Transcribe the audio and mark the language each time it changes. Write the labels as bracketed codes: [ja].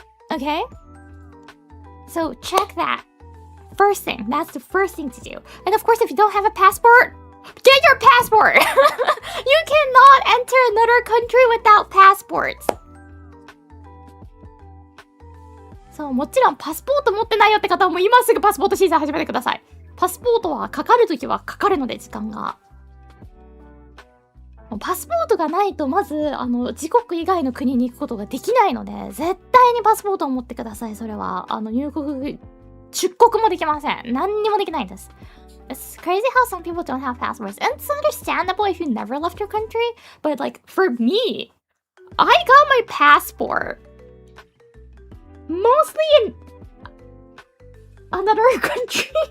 [en] Okay? So check that. First thing. That's the first thing to do. And of course, if you don't have a passport, get your passport! You cannot enter another country without passports. [ja] So, もちろんパスポート持ってないよって方はもう今すぐパスポート審査始めてください。パスポートはかかるときはかかるので、時間が。パスポートがないとまず自国以外の国に行くことができないので、絶対にパスポートを持ってください。それは出国もできません。何にもできないんです。 [en] It's crazy how some people don't have passports. And it's understandable if you never left your country, but for me, I got my passport mostly in another country.